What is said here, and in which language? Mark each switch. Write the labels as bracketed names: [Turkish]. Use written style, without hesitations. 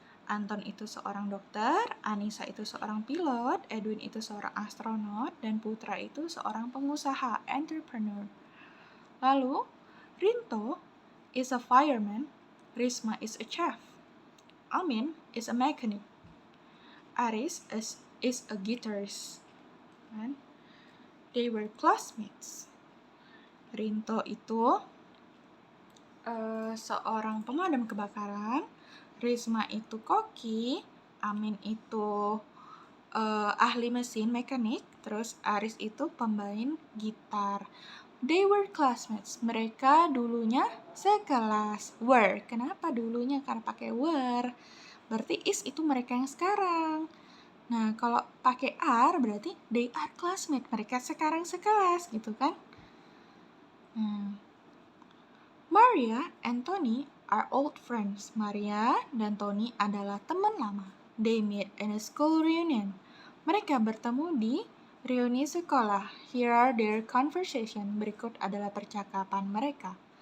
[Indonesian] Anton itu seorang dokter, Anissa itu seorang pilot, Edwin itu seorang astronot, dan Putra itu seorang pengusaha, entrepreneur. [English] Lalu, Rinto is a fireman, Risma is a chef, Amin is a mechanic, Aris is a guitarist. And they were classmates. [Indonesian] Rinto itu seorang pemadam kebakaran, Risma itu koki, Amin itu ahli mesin mekanik, terus Aris itu pemain gitar. [English] They were classmates. [Indonesian] Mereka dulunya sekelas. Were. Kenapa dulunya? Karena pakai were. Berarti is itu mereka yang sekarang. Nah, kalau pakai are berarti [English] they are classmates. [Indonesian] Mereka sekarang sekelas gitu kan. [English] Maria and Tony are old friends. [Indonesian] Maria dan Tony adalah teman lama. [English] They meet in a school reunion. [Indonesian] Mereka bertemu di reuni sekolah. [English] Here are their conversation. [Indonesian] Berikut adalah percakapan mereka.